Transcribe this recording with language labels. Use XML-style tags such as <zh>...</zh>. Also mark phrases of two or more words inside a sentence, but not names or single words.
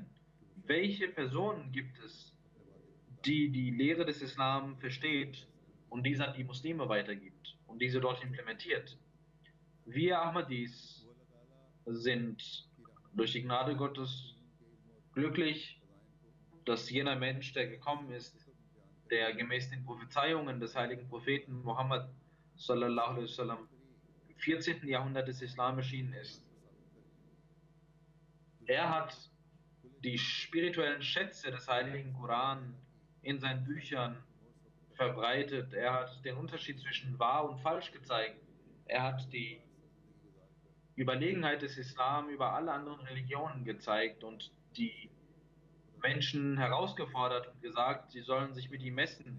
<de>Welche Personen gibt es, die die Lehre des Islam versteht und diese an die Muslime weitergibt und diese dort implementiert? Wir Ahmadis sind durch die Gnade Gottes glücklich, dass jener Mensch, der gekommen ist, der gemäß den Prophezeiungen des heiligen Propheten Muhammad</de> <ar>صلى الله عليه وسلم</ar> <de>im 14. Jahrhundert des Islam erschienen ist. Er hat die spirituellen Schätze des heiligen Koran in seinen Büchern verbreitet. Er hat den Unterschied zwischen wahr und falsch gezeigt. Er hat die Überlegenheit des Islam über alle anderen Religionen gezeigt und die Menschen herausgefordert und gesagt, sie sollen sich mit ihm messen.</de>